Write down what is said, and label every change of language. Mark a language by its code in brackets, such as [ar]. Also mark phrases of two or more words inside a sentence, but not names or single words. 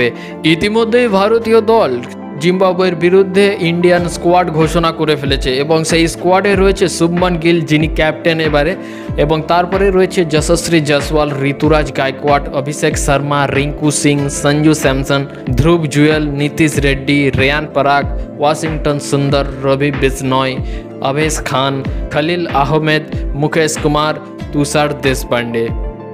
[bn] ইতিমধ্যেই ভারতীয় দল জিম্বাবুয়ের বিরুদ্ধে ইন্ডিয়ান স্কোয়াড ঘোষণা করে ফেলেছে এবং সেই স্কোয়াডে রয়েছে শুভমান গিল, যিনি ক্যাপ্টেন এবারে, এবং তারপরে রয়েছে যশস্বী জয়সওয়াল, ঋতুরাজ গায়কোয়াড়, অভিষেক শর্মা, রিঙ্কু সিং, সঞ্জু স্যামসন, ধ্রুব জুয়েল, নীতিশ রেড্ডি, রেয়ান পরাগ, ওয়াশিংটন সুন্দর, রবি বিজনয়, अवेश खान, खलील अहमेद, मुकेश कुमार, तुषार देशपांडे।